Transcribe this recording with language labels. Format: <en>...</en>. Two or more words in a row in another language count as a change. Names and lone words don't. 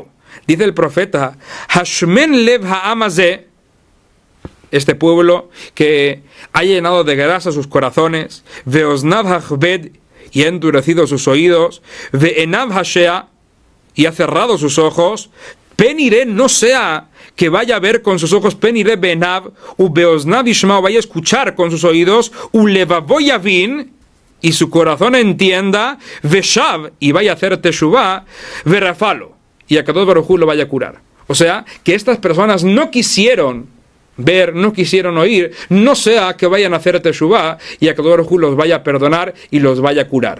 <es>Dice el profeta:</es> <he>השמן לב העם הזה,</he> <es>este pueblo que ha llenado de grasa sus corazones,</es> <he>ואזניו הכבד,</he> <es>y ha endurecido sus oídos,</es> <he>ועיניו השע,</he> <es>y ha cerrado sus ojos, penire, no sea que vaya a ver con sus ojos,</es> <he>פן יראה בעיניו ובאזניו ישמע,</he> <es>vaya a escuchar con sus oídos,</es> <he>ולבבו יבין,</he> <es>y su corazón entienda, veshav, y vaya a hacer teshuvah, verafalo, y a Kadosh Baruj Hu lo vaya a curar. O sea, que estas personas no quisieron ver, no quisieron oír, no sea que vayan a hacer teshuvah y a Kadosh Baruj Hu los vaya a perdonar y los vaya a curar.</es>